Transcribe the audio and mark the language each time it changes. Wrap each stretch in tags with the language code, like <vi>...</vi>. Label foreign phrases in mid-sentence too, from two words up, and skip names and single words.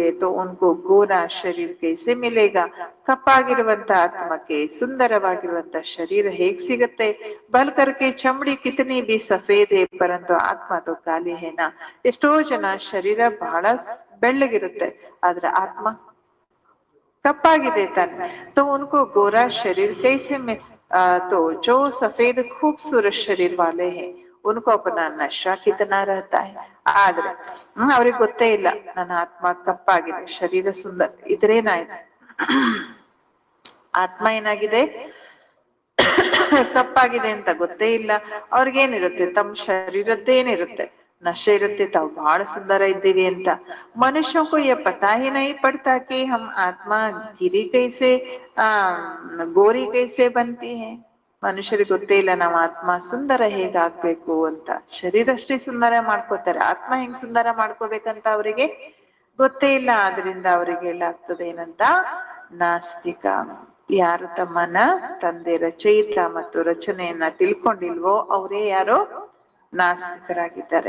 <hi>तो उनको गोरा शरीर कैसे मिलेगा,</hi> <kn>ಕಪ್ಪಾಗಿರುವಂತ ಆತ್ಮಕ್ಕೆ ಸುಂದರವಾಗಿರುವಂತ ಶರೀರ ಹೇಗ್ ಸಿಗತ್ತೆ.</kn> <hi>बल्करके चमड़ी कितनी भी सफ़ेद है परन्तु आत्मा तो काली है ना.</hi> <kn>ಎಷ್ಟೋ ಜನ ಶರೀರ ಬಹಳ ಬೆಳ್ಳಗಿರುತ್ತೆ, ಆದ್ರೆ ಆತ್ಮ ಕಪ್ಪಾಗಿದೆ ತಾನೆ.</kn> <hi>तो उनको गोरा शरीर कैसे में तो जो सफेद खूबसूरत शरीर वाले हैं उनको अपना नशा कितना रहता है.</hi> <kn>ಆದ್ರೆ ಅವ್ರಿಗೆ ಗೊತ್ತೇ ಇಲ್ಲ, ನನ್ನ ಆತ್ಮ ಕಪ್ಪಾಗಿದೆ, ಶರೀರ ಸುಂದರ ಇದ್ರೇನಾಯ್ತು, ಆತ್ಮ ಏನಾಗಿದೆ, ಕಪ್ಪಾಗಿದೆ ಅಂತ ಗೊತ್ತೇ ಇಲ್ಲ. ಅವ್ರಿಗೇನಿರುತ್ತೆ, ತಮ್ಮ ಶರೀರದ್ದೇನಿರುತ್ತೆ, ನಶೆ ಇರುತ್ತೆ, ತಾವು ಬಹಳ ಸುಂದರ ಇದ್ದೀವಿ ಅಂತ.</kn> <hi>ಮನುಷ್ಯ को ये पता ही नहीं पड़ता कि हम आत्मा गिरी कैसे गोरी कैसे बनती है.</hi> <kn>ಮನುಷ್ಯರಿಗೆ ಗೊತ್ತೇ ಇಲ್ಲ ನಾವು ಆತ್ಮ ಸುಂದರ ಹೇಗಾಗ್ಬೇಕು ಅಂತ. ಶರೀರ ಅಷ್ಟೇ ಸುಂದರ ಮಾಡ್ಕೋತಾರೆ, ಆತ್ಮ ಹೆಂಗ್ ಸುಂದರ ಮಾಡ್ಕೋಬೇಕಂತ ಅವರಿಗೆ ಗೊತ್ತೇ ಇಲ್ಲ. ಆದ್ರಿಂದ ಅವರಿಗೆ ಹೇಳಾಗ್ತದೆ ಏನಂತ, ನಾಸ್ತಿಕ. ಯಾರು ತಮ್ಮನ್ನ ತಂದೆ ರಚಯಿತ ಮತ್ತು ರಚನೆಯನ್ನ ತಿಳ್ಕೊಂಡಿಲ್ವೋ ಅವರೇ ಯಾರು, ನಾಸ್ತಿಕರಾಗಿದ್ದಾರೆ.</kn>